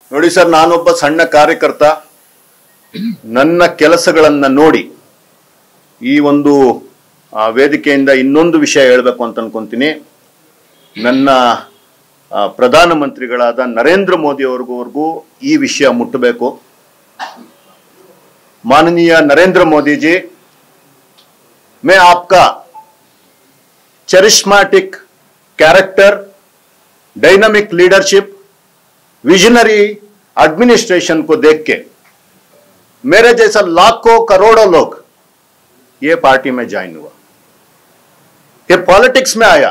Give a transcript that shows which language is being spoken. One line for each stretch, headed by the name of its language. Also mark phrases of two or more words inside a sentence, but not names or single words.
Kannada: ನೋಡಿ ಸರ್, ನಾನೊಬ್ಬ ಸಣ್ಣ ಕಾರ್ಯಕರ್ತ. ನನ್ನ ಕೆಲಸಗಳನ್ನ ನೋಡಿ ಈ ಒಂದು ವೇದಿಕೆಯಿಂದ ಇನ್ನೊಂದು ವಿಷಯ ಹೇಳಬೇಕು ಅಂತ ಅನ್ಕೊಂತೀನಿ. ನನ್ನ ಪ್ರಧಾನಮಂತ್ರಿಗಳಾದ ನರೇಂದ್ರ ಮೋದಿ ಅವರಿಗೂ ಈ ವಿಷಯ ಮುಟ್ಟಬೇಕು.
Hindi: माननीय नरेंद्र मोदी जी, मैं आपका
English: charismatic character, dynamic leadership, visionary administration
Hindi: को देख के मेरे जैसा लाखों करोड़ों लोग ये पार्टी में ज्वाइन हुआ, ये पॉलिटिक्स में आया.